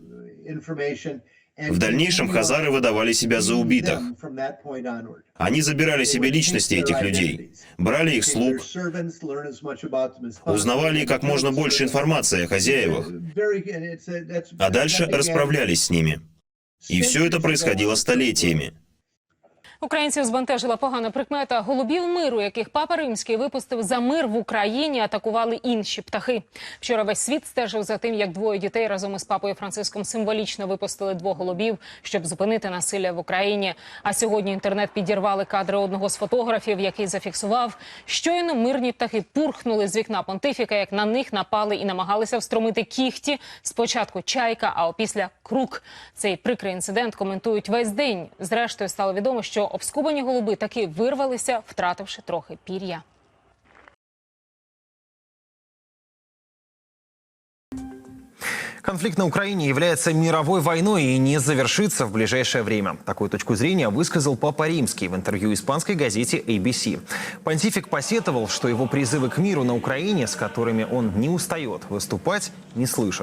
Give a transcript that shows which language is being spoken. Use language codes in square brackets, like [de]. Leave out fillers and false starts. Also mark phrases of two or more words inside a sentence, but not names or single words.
[ru] В дальнейшем хазары выдавали себя за убитых. Они забирали себе личности этих людей, брали их слуг, узнавали как можно больше информации о хозяевах, а дальше расправлялись с ними. И все это происходило столетиями. [uk] Українців збентежила погана прикмета. Голубів миру, яких Папа Римський випустив за мир в Україні, атакували інші птахи. Вчора весь світ стежив за тим, як двоє дітей разом із Папою Франциском символічно випустили 2 голубів, щоб зупинити насилля в Україні. А сьогодні інтернет підірвали кадри одного з фотографів, який зафіксував, щойно мирні птахи пурхнули з вікна понтифіка, як на них напали і намагалися встромити кігті. Спочатку чайка, а опісля крук. Цей прикрий інцидент коментують весь день. Зрештою, стало відомо, що обскубані голуби таки вирвалися, втративши трохи пір'я. [ru] Конфликт на Украине является мировой войной и не завершится в ближайшее время. Такую точку зрения высказал Папа Римский в интервью испанской газете ABC. Понтифик посетовал, что его призывы к миру на Украине, с которыми он не устает выступать, не слышат.